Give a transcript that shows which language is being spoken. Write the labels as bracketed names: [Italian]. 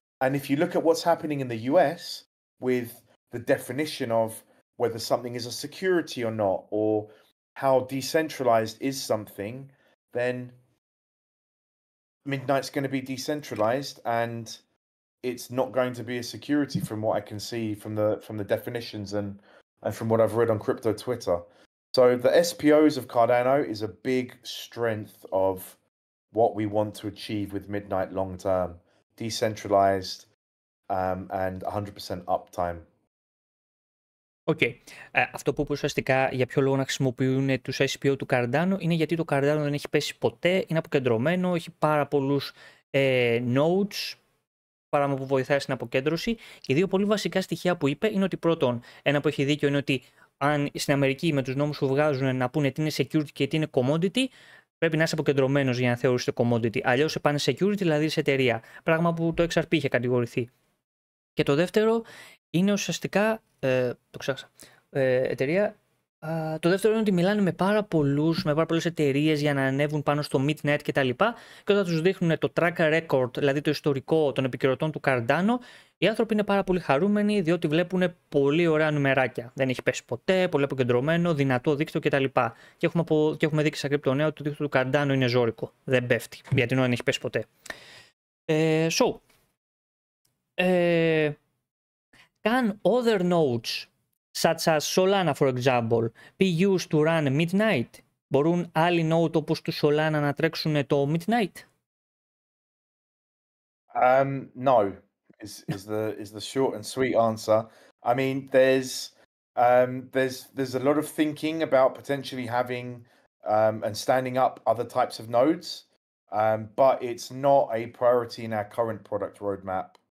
[English] And if you look at what's happening in the US with the definition of whether something is a security or not, or how decentralized is something, then Midnight's going to be decentralized, and it's not going to be a security from what I can see from the definitions and from what I've read on crypto Twitter. So the SPOs of Cardano is a big strength of what we want to achieve with Midnight long term, decentralized, and 100% uptime. [Greek] Οκ. Αυτό που είπε ουσιαστικά για ποιο λόγο να χρησιμοποιούν τους SPO του Cardano είναι γιατί το Cardano δεν έχει πέσει ποτέ, είναι αποκεντρωμένο, έχει πάρα πολλούς nodes, πράγμα που βοηθάει στην αποκέντρωση. Και δύο πολύ βασικά στοιχεία που είπε είναι ότι πρώτον, ένα που έχει δίκιο είναι ότι αν στην Αμερική με τους νόμους που βγάζουν να πούνε τι είναι security και τι είναι commodity, πρέπει να είσαι αποκεντρωμένος για να θεωρήσετε commodity. Αλλιώς σε πάνε security, δηλαδή σε εταιρεία. Πράγμα που το XRP είχε κατηγορηθεί. Και το δεύτερο είναι ουσιαστικά. Το ξέχασα. Εταιρεία. Το δεύτερο είναι ότι μιλάνε με πάρα πολλές εταιρείες για να ανέβουν πάνω στο Midnight κτλ. Και όταν τους δείχνουν το track record, δηλαδή το ιστορικό των επικοινωτών του Cardano, οι άνθρωποι είναι πάρα πολύ χαρούμενοι διότι βλέπουν πολύ ωραία νουμεράκια. Δεν έχει πέσει ποτέ, πολύ αποκεντρωμένο, δυνατό δίκτυο κτλ. Και έχουμε δείξει στα κρυπτονέα ότι το δίκτυο του Cardano είναι ζώρικο. Δεν πέφτει, γιατί δεν έχει πέσει ποτέ. [English] Can other nodes, such as Solana for example, be used to run Midnight? [Greek] Μπορούν άλλοι node όπως του Solana να τρέξουν το Midnight? [English] No, is the short and sweet answer. I mean, there's a lot of thinking about potentially having and standing up other types of nodes, but it's not a priority in our current product roadmap.